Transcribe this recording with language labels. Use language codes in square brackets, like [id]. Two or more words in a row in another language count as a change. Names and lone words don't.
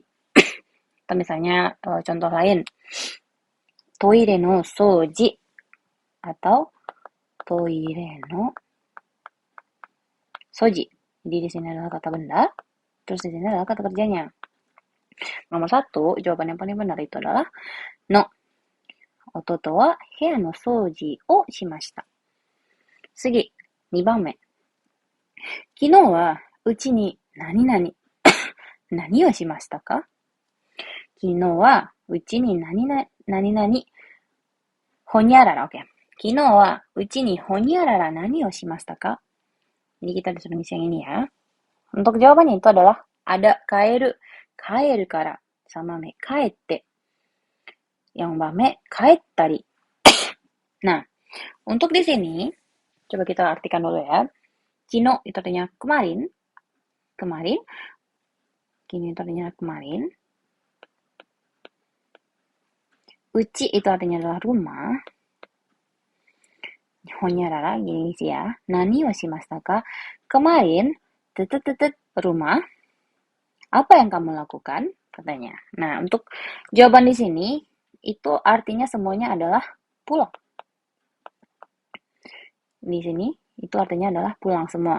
[id] Atau misalnya contoh lain, [ja] トイレの掃除 [id] atau [ja] トイレの掃除. [id] Jadi di sini adalah kata benda, terus di sini adalah kata kerjanya. Nomor 1, jawaban yang paling benar itu adalah no. [ja] 弟は部屋の掃除をしました. 次、2番目。昨日はうちに何々何をしましたか？昨日はうちに何々ほにゃらら、oke. 昨日はうちにほにゃらら何をしましたか? [id] Jadi kita disuruh ngisi yang ini ya. Untuk jawabannya itu adalah ada [ja] 帰る、帰るから, [id] sama [ja] め 帰って. [id] Yang [ja] め 帰ったり. [id] Nah, untuk di sini coba kita artikan dulu ya. Kino itu artinya kemarin, kemarin. Kino itu artinya kemarin. Uchi itu artinya adalah rumah. Honyarara, gini sih ya. [ja] 何はしましたか? [id] Kemarin, rumah. Apa yang kamu lakukan? Katanya. Nah, untuk jawaban di sini, itu artinya semuanya adalah pulang. Di sini, itu artinya adalah pulang semua.